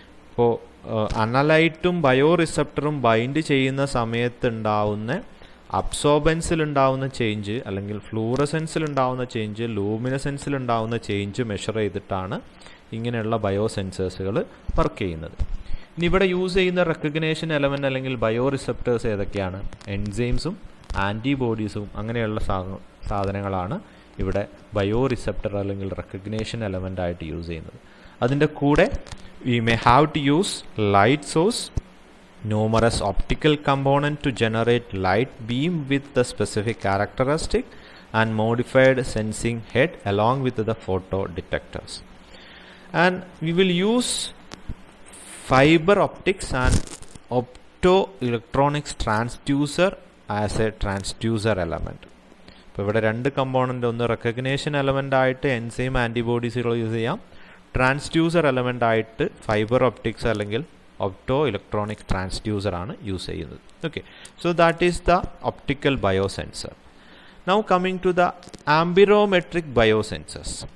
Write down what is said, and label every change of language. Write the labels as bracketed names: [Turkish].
[Malayalam] ഇപ്പോൾ അനലൈറ്റും bio റിസപ്റ്ററും bind ചെയ്യുന്ന സമയത്തുണ്ടാവുന്ന അബ്സോർബൻസിലുണ്ടാവുന്ന change, അല്ലെങ്കിൽ ഫ്ലൂറസെൻസിലുണ്ടാവുന്ന ചേഞ്ച്, ലൂമിനസെൻസിലുണ്ടാവുന്ന ചേഞ്ച് മെഷർ ചെയ്തിട്ടാണ് ഇങ്ങനെയുള്ള ബയോസെൻസേഴ്സുകൾ വർക്ക് ചെയ്യുന്നത്. ഇനി ഇവിടെ യൂസ് ചെയ്യുന്ന റെക്കഗ്നേഷൻ എലമെൻ്റ് അല്ലെങ്കിൽ ബയോ റിസപ്റ്റേഴ്സ് ഏതൊക്കെയാണ്? എൻസൈംസും ആൻറ്റിബോഡീസും അങ്ങനെയുള്ള സാധനങ്ങളാണ് ഇവിടെ ബയോ റിസപ്റ്റർ അല്ലെങ്കിൽ റെക്കഗ്നേഷൻ എലമെൻ്റ് ആയിട്ട് യൂസ് ചെയ്യുന്നത്. അതിൻ്റെ കൂടെ [English] We may have to use light source, numerous optical component to generate light beam with the specific characteristic, and modified sensing head along with the photo detectors. And we will use fiber optics and optoelectronics transducer as a transducer element. [Malayalam] ഇപ്പോൾ ഇവിടെ രണ്ട് component, ഒന്ന് recognition element ആയിട്ട് enzyme ആൻറ്റിബോഡീസുകൾ use ചെയ്യാം, transducer element ആയിട്ട് fibre optics അല്ലെങ്കിൽ optoelectronic transducer ആണ് use ചെയ്യുന്നത്. [English] Okay, so that is the optical biosensor. Now coming to the amperometric biosensors.